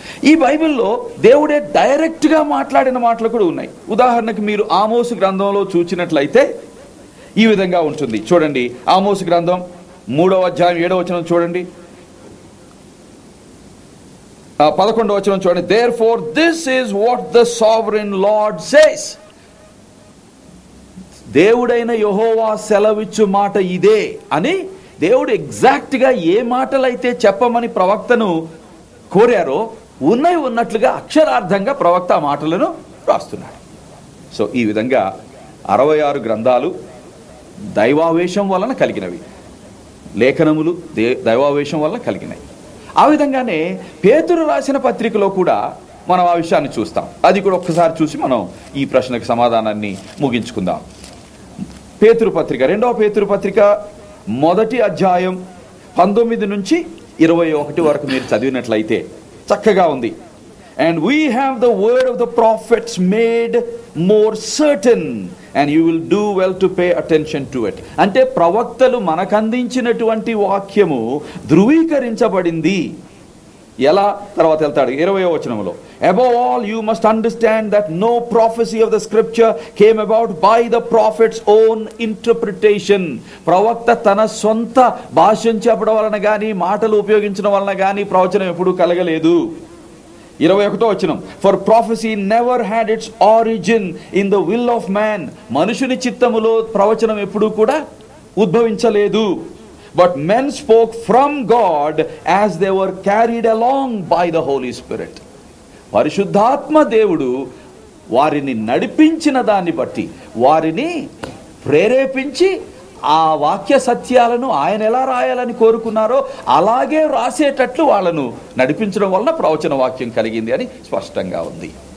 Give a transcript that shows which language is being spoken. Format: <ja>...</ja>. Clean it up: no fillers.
<te>ఈ బైబిల్లో దేవుడే డైరెక్ట్గా మాట్లాడిన మాటలు కూడా ఉన్నాయి. ఉదాహరణకు మీరు ఆమోసు గ్రంథంలో చూసినట్లయితే ఈ విధంగా ఉంటుంది. చూడండి, ఆమోసు గ్రంథం 3వ అధ్యాయం 7వ వచనం చూడండి, 11వ వచనం చూడండి.</te> <en>Therefore this is what the sovereign Lord says.</en> <te>దేవుడైన యెహోవా సెలవిచ్చు మాట ఇదే అని దేవుడు ఎగ్జాక్ట్గా ఏ మాటలైతే చెప్పమని ప్రవక్తను కోరారో ఉన్నట్లుగా అక్షరార్థంగా ప్రవక్త ఆ మాటలను రాస్తున్నాడు. సో ఈ విధంగా 66 గ్రంథాలు దైవావేశం వలన కలిగినవి, లేఖనములు దైవావేశం వలన కలిగినవి. ఆ విధంగానే పేతురు రాసిన పత్రికలో కూడా మనం ఆ విషయాన్ని చూస్తాం. అది కూడా ఒక్కసారి చూసి మనం ఈ ప్రశ్నకు సమాధానాన్ని ముగించుకుందాం. పేతురు పత్రిక, 2వ పేతురు పత్రిక 1వ అధ్యాయం 19 నుంచి 21 వరకు మీరు చదివినట్లయితే చక్కగా ఉంది.</te> <en>And we have the word of the prophets made more certain and you will do well to pay attention to it.</en> <te>అంటే ప్రవక్తలు మనకు అందించినటువంటి వాక్యము ధృవీకరించబడింది. ఎలా? తర్వాత వెళ్తాడు 20వ వచనంలో.</te> <en>Above all you must understand that no prophecy of the scripture came about by the prophet's own interpretation.</en> <te>ప్రవక్త తన సొంత భాషను చెప్పడం వలన గాని మాటలు ఉపయోగించడం వలన గాని ప్రవచనం ఎప్పుడూ కలగలేదు. 21వ వచనం.</te> <en>For prophecy never had its origin in the will of man.</en> <te>మనుషుని చిత్తములో ప్రవచనం ఎప్పుడూ కూడా ఉద్భవించలేదు.</te> <en>But men spoke from God as they were carried along by the Holy Spirit.</en> <te>పరిశుద్ధాత్మ దేవుడు వారిని నడిపించిన దాన్ని బట్టి, వారిని ప్రేరేపించి ఆ వాక్య సత్యాలను ఆయన ఎలా రాయాలని కోరుకున్నారో అలాగే రాసేటట్లు వాళ్ళను నడిపించడం వలన ప్రవచన వాక్యం కలిగింది అని స్పష్టంగా ఉంది.</te>